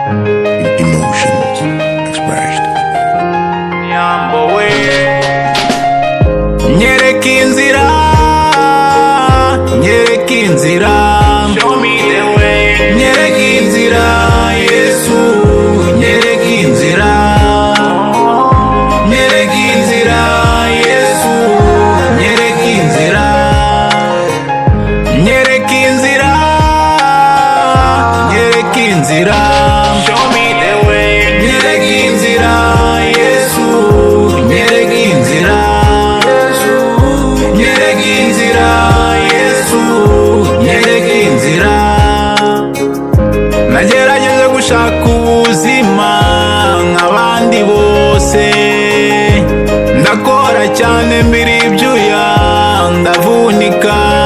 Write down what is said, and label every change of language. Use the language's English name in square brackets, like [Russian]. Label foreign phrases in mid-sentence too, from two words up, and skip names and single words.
[English] Emotions expressed. [Kinyarwanda] Nyambo we. Nyereka inzira, nyereka inzira. [English] Show me the way. [Kinyarwanda] Nyereka inzira, Yesu, nyereka inzira. Nyereka inzira, Yesu, nyereka inzira. Nyereka inzira, nyereka inzira. [English] Show me the way. [Kinyarwanda] Nyereka inzira, Yesu, nyereka inzira. Nyereka inzira, Yesu, nyereka inzira. Nagerageje gushaka ubuzima nk'abandi bose, ndakora cyane mbiri ibyuya, ndavunika.